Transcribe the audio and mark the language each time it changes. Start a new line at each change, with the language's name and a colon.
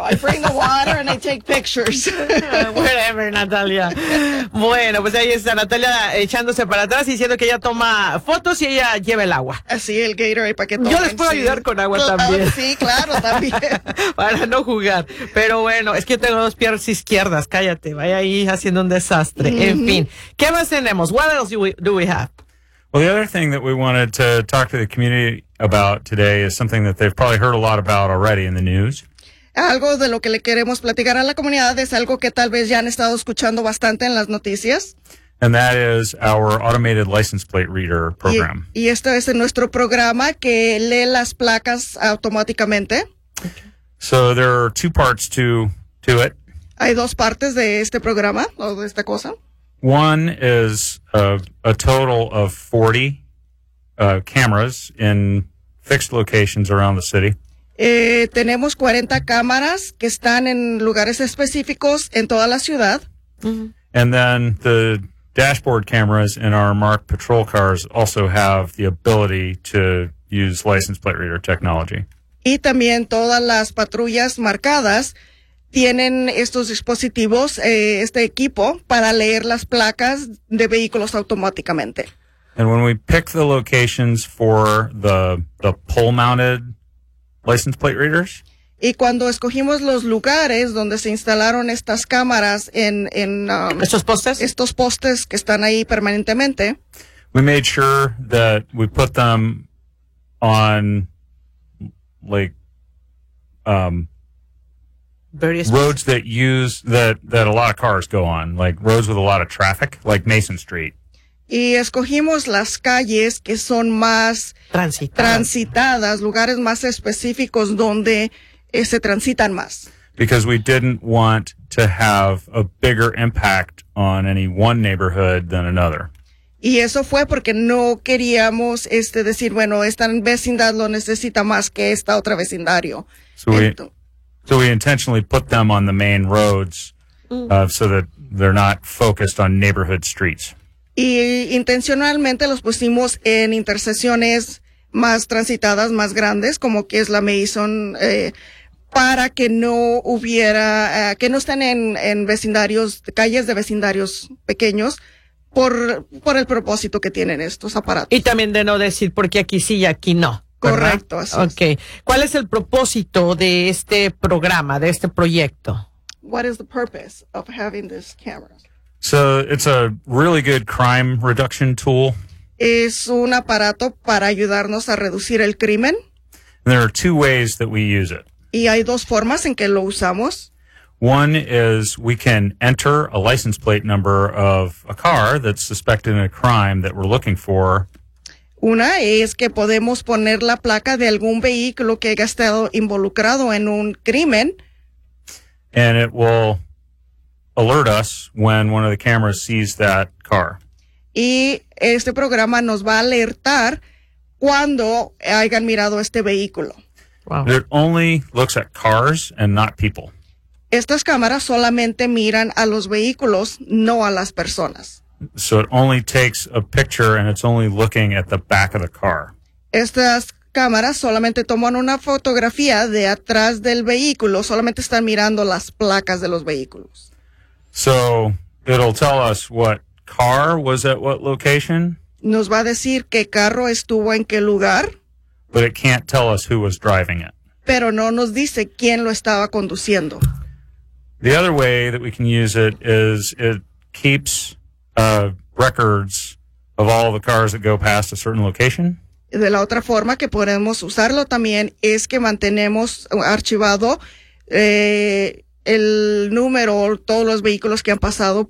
English: I bring the water and I take pictures. Whatever, Natalia.
Spanish: Bueno, pues ahí está Natalia echándose para atrás y diciendo que ella toma fotos y ella lleva el agua. Así, el Gatorade para que tomen. Yo les puedo ayudar con agua también. Sí, claro, también. Para no jugar. Pero bueno, es que yo tengo dos piernas izquierdas. Cállate, vaya ahí haciendo un desastre. Mm-hmm. En fin, ¿qué más tenemos?
English: What else do we have? Well, the other thing that we wanted to talk to the community about today is something that they've probably heard a lot about already in the news.
Spanish: Algo de lo que le queremos platicar a la comunidad es algo que tal vez ya han estado escuchando bastante en las noticias.
English: And that is our automated license plate reader program.
Spanish: Y esto es en nuestro programa que lee las placas automáticamente.
English: So there are two parts to it.
Spanish: Hay dos partes de este programa o de esta cosa.
English: One is a total of 40 cameras in fixed locations around the city.
Spanish: Tenemos 40 cámaras que están en lugares específicos en toda la ciudad. Mm-hmm.
English: And then the dashboard cameras in our marked patrol cars also have the ability to use license plate reader technology.
Spanish: Y también todas las patrullas marcadas tienen estos dispositivos, este equipo, para leer las placas de vehículos automáticamente.
English: And when we pick the locations for the pole-mounted license plate readers,
Spanish: y cuando escogimos los lugares donde se instalaron estas cámaras estos postes que están ahí permanentemente,
English: we made sure that we put them on various roads that a lot of cars go on, like roads with a lot of traffic, like Mason Street.
Spanish: Y escogimos las calles que son más transitadas, lugares más específicos donde se transitan más.
English: Because we didn't want to have a bigger impact on any one neighborhood than another.
Spanish: Y eso fue porque no queríamos decir, bueno, esta vecindad lo necesita más que esta otra vecindario.
English: So we intentionally put them on the main roads so that they're not focused on neighborhood streets.
Spanish: Y intencionalmente los pusimos en intersecciones más transitadas, más grandes, como que es la Mason, para que no hubiera, que no estén en vecindarios, calles de vecindarios pequeños, por el propósito que tienen estos aparatos. Y también de no decir porque aquí sí y aquí no. Correcto, ¿verdad? Así es. Okay. ¿Cuál es el propósito de este programa, de este proyecto?
English: What is the purpose of having this camera? So, it's a really good crime reduction tool.
Spanish: Es un aparato para ayudarnos a reducir el crimen.
English: And there are two ways that we use it.
Spanish: Y hay dos formas en que lo usamos.
English: One is we can enter a license plate number of a car that's suspected in a crime that we're looking for.
Spanish: Una es que podemos poner la placa de algún vehículo que haya estado involucrado en un crimen.
English: And it will alert us when one of the cameras sees that car.
Spanish: Y este programa nos va a alertar cuando hayan mirado este vehículo.
English: Wow. It only looks at cars and not people.
Spanish: Estas cámaras solamente miran a los vehículos, no a las personas.
English: So it only takes a picture and it's only looking at the back of the car.
Spanish: Estas cámaras solamente toman una fotografía de atrás del vehículo, solamente están mirando las placas de los vehículos.
English: So it'll tell us what car was at what location.
Spanish: Nos va a decir qué carro estuvo en qué lugar.
English: But it can't tell us who was driving it.
Spanish: Pero no nos dice quién lo estaba conduciendo.
English: The other way that we can use it is it keeps records of all the cars that go past a certain location.
Spanish: De la otra forma que podemos usarlo también es que mantenemos archivado el número, todos los vehículos que han pasado por